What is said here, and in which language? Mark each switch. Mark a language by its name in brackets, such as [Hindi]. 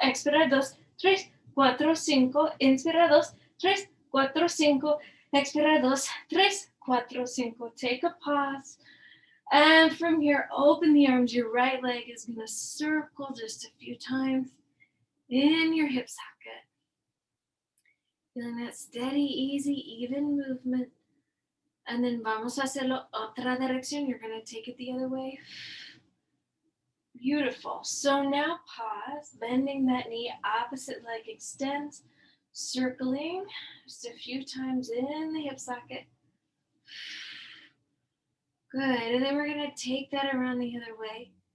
[Spanish] Expira, 2, 3, 4, 5. Inspira, 2, 3, 4, 5. Expira, 2, 3, 4, 5. [English] Take a pause. And from here, open the arms. Your right leg is going to circle just a few times in your hip socket. Feeling that steady, easy, even movement. And then [Spanish] vamos a hacerlo otra dirección. [English] You're going to take it the other way. Beautiful. So now pause, bending that knee, opposite leg extends, circling just a few times in the hip socket. Good. And then we're going to take that around the other way.